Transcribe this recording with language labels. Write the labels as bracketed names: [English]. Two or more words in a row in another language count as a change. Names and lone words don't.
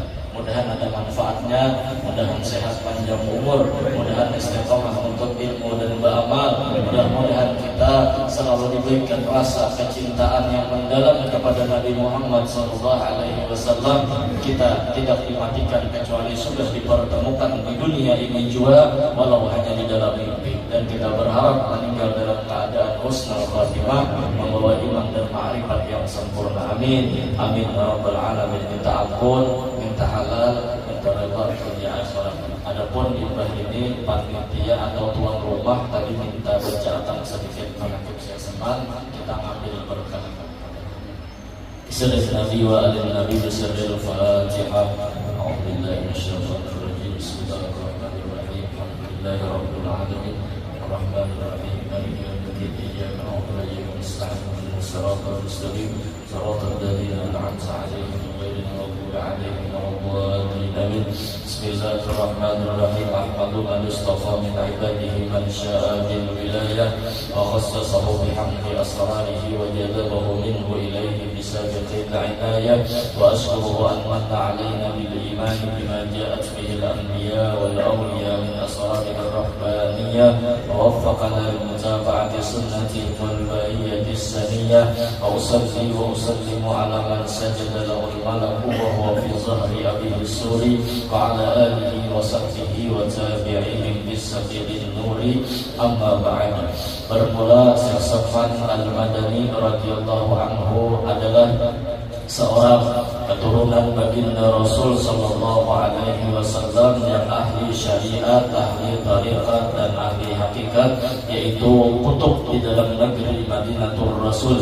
[Indonesian] Mudah-mudahan ada manfaatnya, mudah-mudahan sehat panjang umur, mudah-mudahan istiqomah untuk ilmu dan beramal, mudah-mudahan kita selalu diberikan rasa kecintaan yang mendalam kepada Nabi Muhammad SAW. Kita tidak dimatikan kecuali sudah dipertemukan di dunia ini juga, walau hanya di dalam mimpi, dan kita berharap meninggal dalam keadaan [Arabic] حسن الخاتمة, [Indonesian] membawa iman dan ma'rifat yang sempurna. [Arabic] آمين، آمين يا رب العالمين. [Indonesian] Minta ampun, minta halal, minta redha dunia akhirat. [Banjar] Adapun imbah ini panitia atau tuan rumah tadi minta bercatatan sedikit menakut saya senang, kita ambil berkah. [Arabic] بسم الله الرحمن الرحيم. النبي وآل النبي بسم الله الفاتحة. أعوذ بالله من الشيطان الرجيم. بسم الله الرحمن الرحيم. الحمد لله رب العالمين. الرحمن الرحيم. مالك يوم الدين. إياك نعبد وإياك نستعين. اهدنا الصراط المستقيم. صراط الذين أنعمت عليهم غير المغضوب عليهم ولا الضالين. Amin. Bismillahirrahmanirrahim. أحمد من اصطفى من عباده من شاء بالولاية وخصصه بحمد أسراره وجذبه منه إليه بسابق العناية وأشكره أن من علينا بالإيمان بما جاءت به الأنبياء والأولياء من أسرار الرهبانية ووفقنا للمتابعة سنة والبيعة السنية. وأصلي وأسلم على من سجد له الملك وهو في ظهر أبيه سوري وعلى آله وصحبه وتابعيهم بسبيل النور. أما بعد. [Indonesian] Bermula Syekh Safwan Al-Madani [Arabic] رضي الله عنه [Indonesian] adalah seorang keturunan baginda Rasul [Arabic] صلى الله عليه وسلم [Indonesian] yang ahli syariat, ahli tariqat dan ahli hakikat, yaitu kutub di dalam negeri Madinatul Rasul.